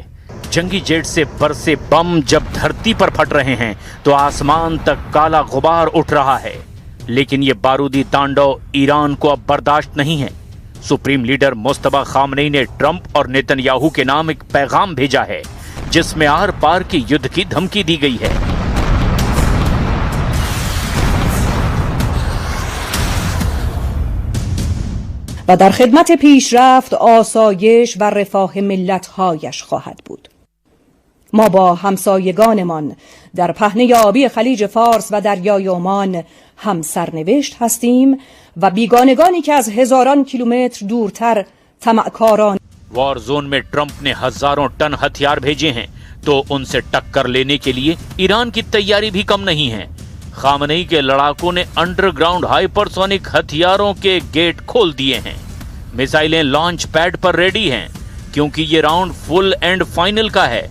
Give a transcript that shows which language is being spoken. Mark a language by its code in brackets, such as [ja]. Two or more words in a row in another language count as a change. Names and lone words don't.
[hi] जंगी जेट से बरसे बम जब धरती पर फट रहे हैं तो आसमान तक काला गुबार उठ रहा है। लेकिन ये बारूदी तांडव ईरान को अब बर्दाश्त नहीं है। सुप्रीम लीडर मुज्तबा खामेनी ने ट्रंप और नेतन्याहू के नाम एक पैगाम भेजा है, जिसमें आर पार के युद्ध की धमकी दी गई है। [fa] و در خدمت پیشرفت، آسایش و رفاه ملت‌هایش خواهد بود. ما با همسایگانمان در پهنه آبی خلیج فارس و دریای عمان هم سرنوشت هستیم و بیگانگانی که از هزاران کیلومتر دورتر طمعکاران [en] war zone [hi] में ट्रंप ने हजारों टन हथियार भेजे हैं, तो उनसे टक्कर लेने के लिए ईरान की तैयारी भी कम नहीं है। खामेनी के लड़ाकों ने [en] underground hypersonic [hi] हथियारों के गेट खोल दिए हैं। मिसाइलें [en] launch pad [hi] पर रेडी हैं, क्योंकि ये राउंड [en] full and final [hi] का है।